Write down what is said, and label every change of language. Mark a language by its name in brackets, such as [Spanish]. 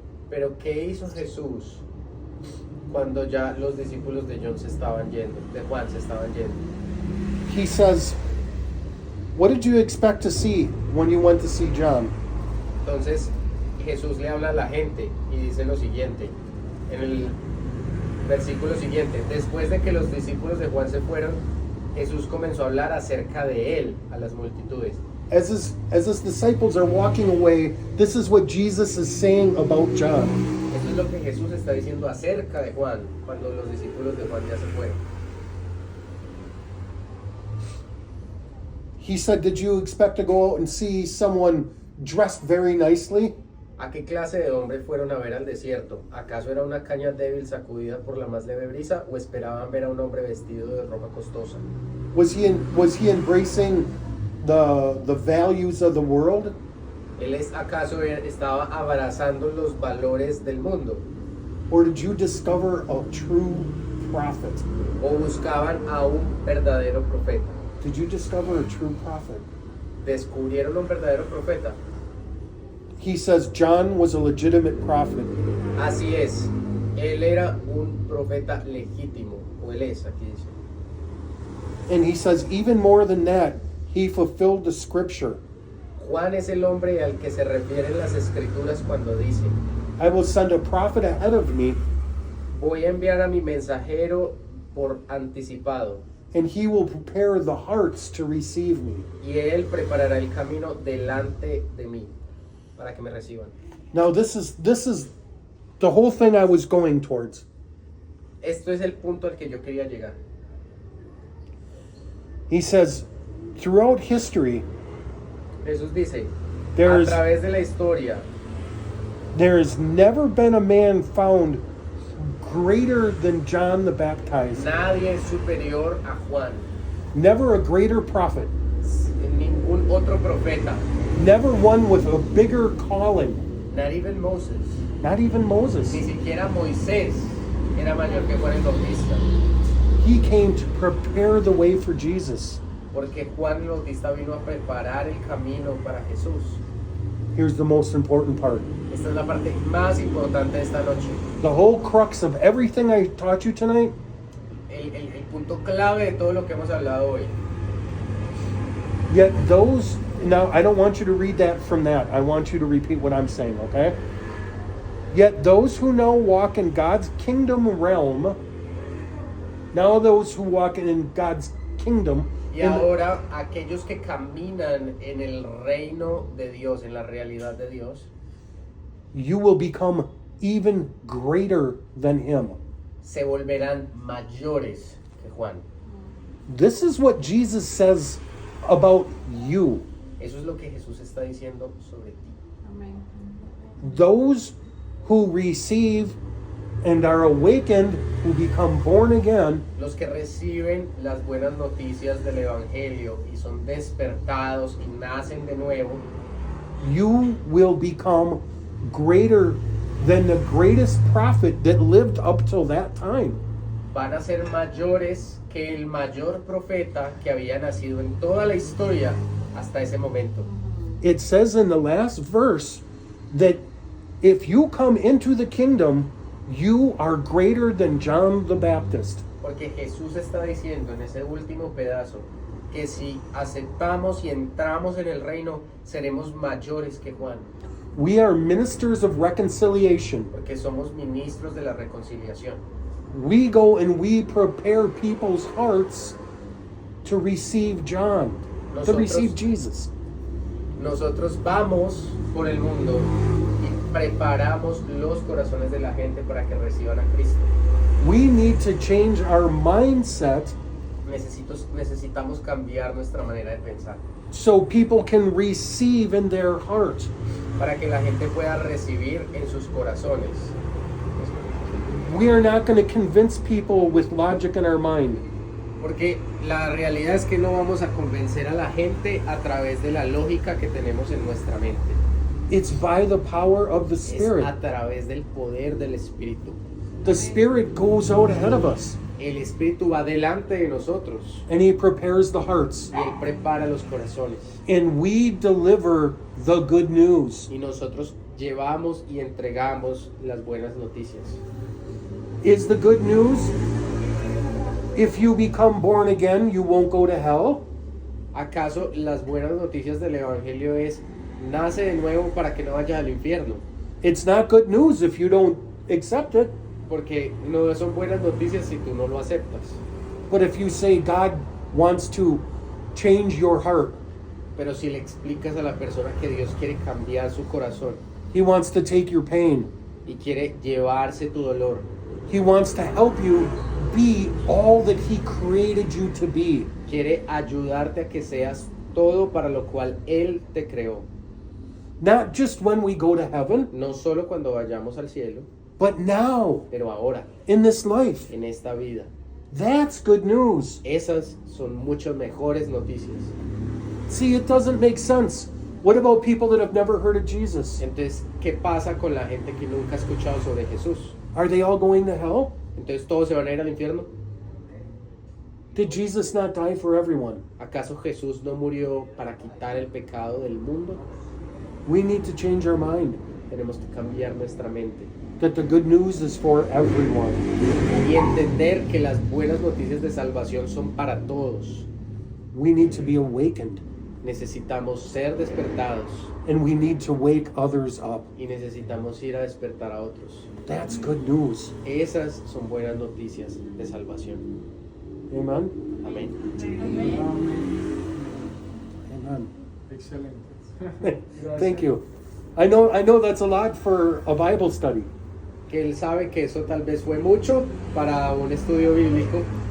[Spanish] Pero ¿qué hizo Jesús cuando ya los discípulos de Juan se estaban yendo? [English] He says, "What did you expect to see when you went to see John?" [Spanish] Entonces Jesús le habla a la gente y dice lo siguiente, en el versículo siguiente: después de que los discípulos de Juan se fueron, Jesús comenzó a hablar acerca de él a las multitudes. [English] As his disciples are walking away, this is what Jesus is saying about John. [Spanish] Eso es lo que Jesús está diciendo acerca de Juan cuando los discípulos de Juan ya se fueron. [English] He said, "Did you expect to go out and see someone dressed very nicely? [Spanish] ¿A qué clase de hombre fueron a ver al desierto? ¿Acaso era una caña débil sacudida por la más leve brisa o esperaban ver a un hombre vestido de ropa costosa? [English] Was he embracing the values of the world? [Spanish] ¿Acaso estaba abrazando los valores del mundo? [English] Or did you discover a true prophet? [Spanish] ¿O buscaban a un verdadero profeta? [English] Did you discover a true prophet?" [Spanish] ¿Descubrieron un verdadero profeta? [English] He says John was a legitimate prophet. [Spanish] Así es, él era un profeta legítimo, o él es, aquí dice. [English] And he says even more than that, he fulfilled the scripture. [Spanish] Juan es el hombre al que se refieren las escrituras cuando dice: [English] "I will send a prophet ahead of me, [Spanish] voy a enviar a mi mensajero por anticipado, [English] and he will prepare the hearts to receive me." [Spanish] y él preparará el camino delante de mí para que me reciban. [English] Now this is the whole thing I was going towards. [Spanish] Esto es el punto al que yo quería llegar. [English] He says throughout history [Spanish] Jesús dice: [English] There's- [Spanish] a través de la historia [English] there has never been a man found greater than John the Baptizer. [Spanish] nadie es superior a Juan, [English] Never a greater prophet. [Spanish] ningún otro profeta, [English] Never one with a bigger calling. not even Moses, Not even Moses. [Spanish] ni siquiera Moisés era mayor que Juan el Bautista, [English] He came to prepare the way for Jesus. [Spanish] porque Juan el Bautista vino a preparar el camino para Jesús. [English] Here's the most important part. [Spanish] Esta es la parte más importante de esta noche. [English] The whole crux of everything I taught you tonight [Spanish] El punto clave de todo lo que hemos hablado hoy. [English] Yet those, now I don't want you to read that from that. I want you to repeat what I'm saying, okay? Yet those who now walk in God's kingdom realm, now those who walk in God's kingdom, [Spanish] Y ahora aquellos que caminan en el reino de Dios, en la realidad de Dios, [English] you will become even greater than him. [Spanish] se volverán mayores que Juan. [English] This is what Jesus says about you. [Spanish] Eso es lo que Jesús está diciendo sobre ti. Amén. [English] Those who receive and are awakened, who become born again, [Spanish] Los que reciben las buenas noticias del Evangelio y son despertados y nacen de nuevo, [English] you will become greater than the greatest prophet that lived up till that time. [Spanish] van a ser mayores que el mayor profeta que había nacido en toda la historia hasta ese momento. [English] It says in the last verse that if you come into the kingdom, you are greater than John the Baptist. [Spanish] Porque Jesús está diciendo en ese último pedazo que si aceptamos y entramos en el reino, seremos mayores que Juan, [English] We are ministers of reconciliation. [Spanish] porque somos ministros de la reconciliación. [English] We go and we prepare people's hearts to receive John, to [Spanish] Nosotros- [English] receive Jesus. [Spanish] Nosotros vamos por el mundo y preparamos los corazones de la gente para que reciban a Cristo. [English] We need to change our mindset [Spanish] Necesitamos cambiar nuestra manera de pensar [English] so people can receive in their heart. [Spanish] para que la gente pueda recibir en sus corazones. [English] We are not going to convince people with logic in our mind. [Spanish] Porque la realidad es que no vamos a convencer a la gente a través de la lógica que tenemos en nuestra mente. [English] It's by the power of the [Spanish] Es [English] Spirit. [Spanish] a través del poder del Espíritu. [English] The Spirit goes out ahead of us [Spanish] El Espíritu va delante de nosotros [English] and He prepares the hearts. [Spanish] y Él prepara los corazones. [English] And we deliver the good news. [Spanish] Y nosotros llevamos y entregamos las buenas noticias. [English] Is the good news, if you become born again, you won't go to hell? [Spanish] ¿Acaso las buenas noticias del Evangelio es nace de nuevo para que no vayas al infierno? [English] It's not good news if you don't accept it. [Spanish] Porque no son buenas noticias si tú no lo aceptas. [English] But if you say God wants to change your heart, [Spanish] Pero si le explicas a la persona que Dios quiere cambiar su corazón [English] He wants to take your pain, [Spanish] y quiere llevarse tu dolor, [English] He wants to help you be all that He created you to be. [Spanish] quiere ayudarte a que seas todo para lo cual Él te creó. [English] Not just when we go to heaven, [Spanish] No solo cuando vayamos al cielo, [English] but now, [Spanish] pero ahora, [English] in this life. [Spanish] en esta vida. [English] That's good news. [Spanish] Esas son muchas mejores noticias. [English] See, it doesn't make sense. What about people that have never heard of Jesus? [Spanish] Entonces, ¿qué pasa con la gente que nunca ha escuchado sobre Jesús? [English] Are they all going to hell? [Spanish] Entonces, ¿todos se van a ir al infierno? [English] Did Jesus not die for everyone? [Spanish] ¿Acaso Jesús no murió para quitar el pecado del mundo? [English] We need to change our mind [Spanish] Tenemos que cambiar nuestra mente [English] that the good news is for everyone. [Spanish] y entender que las buenas noticias de salvación son para todos. [English] We need to be awakened [Spanish] Necesitamos ser despertados [English] and we need to wake others up. [Spanish] y necesitamos ir a despertar a otros. [English] That's good news. [Spanish] Esas son buenas noticias de salvación. [English] Amen. [Spanish] Amén. [English] Amen. [Spanish] Excelente. [English] Thank you. I know that's a lot for a Bible study. [Spanish] Que él sabe que eso tal vez fue mucho para un estudio bíblico.